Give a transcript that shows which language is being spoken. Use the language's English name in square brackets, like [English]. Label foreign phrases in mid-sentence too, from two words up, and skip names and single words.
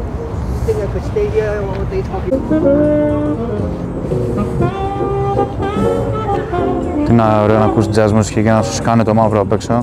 [English] Think I could stay here all day talking. [Greek] Τι να ωραίο να ακούς jazz μουσική και να σου σκάνε το μαύρο απ' έξω.